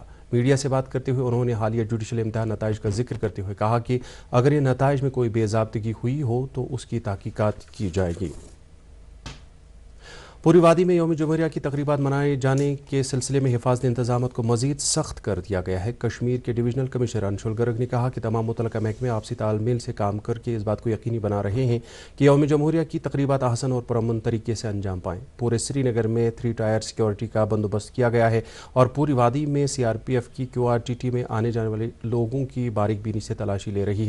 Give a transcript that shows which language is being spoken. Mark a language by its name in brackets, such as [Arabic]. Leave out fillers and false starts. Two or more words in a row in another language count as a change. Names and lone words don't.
[Urdu] میڈیا سے بات کرتے ہوئے انہوں نے حالیہ جوڈیشل امتحان نتائج کا ذکر کرتے ہوئے کہا کہ اگر ان نتائج میں کوئی بے ضابطگی ہوئی ہو تو اس کی تحقیقات کی جائے گی۔ پوری وادی میں یوم جمہوریہ کی تقریبات منائے جانے کے سلسلے میں حفاظتی انتظامات کو مزید سخت کر دیا گیا ہے۔ کشمیر کے ڈویژنل کمشنر انشول گرگ نے کہا کہ تمام متعلقہ محکمے آپسی تال میل سے کام کر کے اس بات کو یقینی بنا رہے ہیں کہ یوم جمہوریہ کی تقریبات احسن اور پرامن طریقے سے انجام پائیں۔ پورے سری نگر میں 3 [English] tier security [Urdu] کا بندوبست کیا گیا ہے اور پوری وادی میں CRPF کی QRTT میں آنے جانے والے لوگوں کی باریک بینی سے تلاشی لے رہی ہے۔